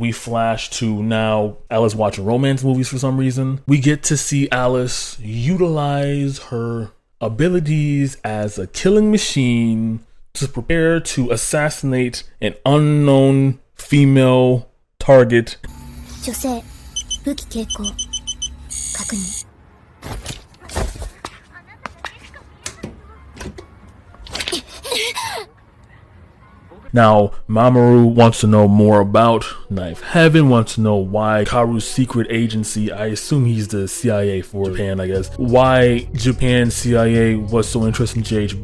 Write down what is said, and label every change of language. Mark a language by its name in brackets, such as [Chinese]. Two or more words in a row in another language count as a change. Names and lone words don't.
[English] We flash to now Alice watching romance movies for some reason. We get to see Alice utilize her abilities as a killing machine to prepare to assassinate an unknown female target. [Japanese] 女性、武器傾向、確認。 [English] Now, Mamoru wants to know more about Ninth Heaven, wants to know why Kaoru's secret agency, I assume he's the CIA for Japan, I guess, why Japan's CIA was so interested in J.H.